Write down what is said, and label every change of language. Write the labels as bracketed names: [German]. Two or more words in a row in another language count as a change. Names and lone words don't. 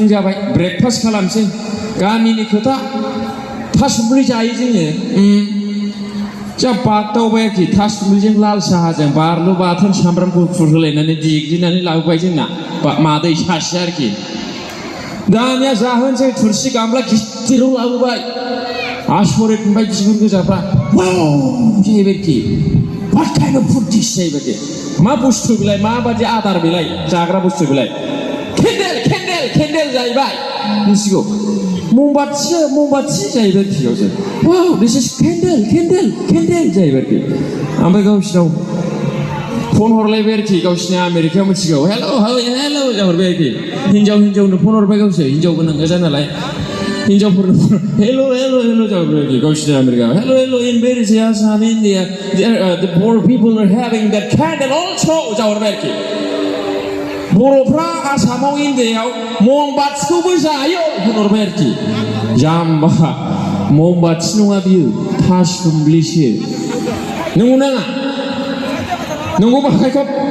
[Bodo] जाबाय ब्रेकफास्ट खालामसै गामिनि खोथा थासुमलि जायो जोङो जा बागदावबाय आरोखि थासुमलिजों लाल साहाजों बानलु बाथोन सामब्राम गुफुर होलायनानै देग्लिनानै लाबोबाय जोंना मादै सासे आरोखि दानिया जाहोनसै थुरसि गामला गिदिराव लाबोबाय आसरित मोनबाय बिगुर गोजाफ्रा वाव जाहैबाय आरोखि [English] what kind of food dish [Bodo] जाहैबाय मा बुस्थु बेलाय माबादि आदार बेलाय जाग्रा बुस्थु बेलाय केन्डेल जाहैबाय मिथिगौ ममबाथि जाहैबाय आरोखि गावसोर वाव [English] this is candle [Bodo] जाहैबाय आरोखि ओमफ्राय गावसिनाव फन हरलायबाय आरोखि गावसिनि आमेरिकायाव मिथिगौ हेल' जाहरबाय आरोखि हिन्जावनो फन हरबाय गावसोर हिन्जाव गोनां गोजा नालाय हिन्जावफोरनो हेल' जाहरबाय आरोखि गावसिनि आमेरिकायाव हेल' [English] in Malaysia and India the poor people are having that candle also [Bodo] जाहरबाय आरोखि बर'फ्रा आसामाव इण्डियायाव ममबाथिखौबो जायो होनहरबाय आरोखि जाम्बा ममबाथि नङा बियो थासुमलिसो नंगौ नाङा नंगौ बाहायखब